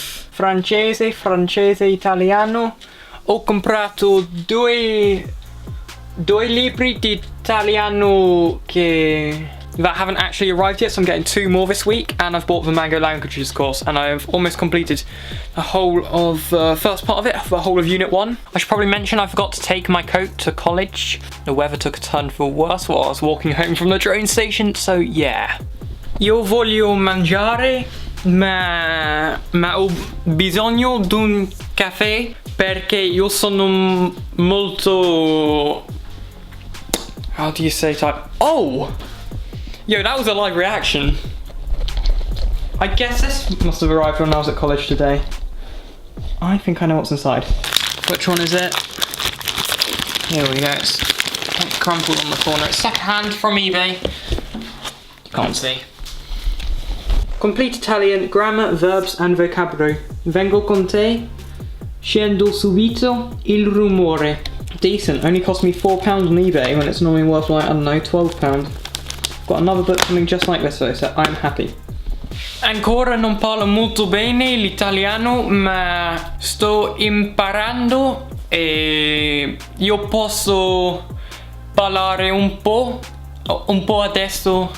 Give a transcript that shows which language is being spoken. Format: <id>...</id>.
<it>Francese, italiano. Ho comprato due libri di italiano</it> <en>that haven't actually arrived yet, so I'm getting 2 more this week, and I've bought the Mango Languages course, and I've almost completed the whole of first part of it, the whole of Unit 1. I should probably mention I forgot to take my coat to college. The weather took a turn for worse while I was walking home from the train station, so yeah.</en> <it>Io voglio mangiare, ma ho bisogno d'un caffè perché io sono molto...</it> <en>How do you say type? Oh! Yo, that was a live reaction. I guess this must have arrived when I was at college today. I think I know what's inside. Which one is it? Here we go. It's crumpled on the corner. It's second-hand from eBay. You can't see. Complete Italian, grammar, verbs and vocabulary.</en> <it>Vengo con te. Scendo subito. Il rumore. Decent.</it> <en>Only cost me £4 on eBay when it's normally worth like, I don't know, £12. Got another book coming just like this though, so I'm happy.</en> <it>Ancora non parlo molto bene l'italiano, ma sto imparando e io posso parlare un po' adesso.</it>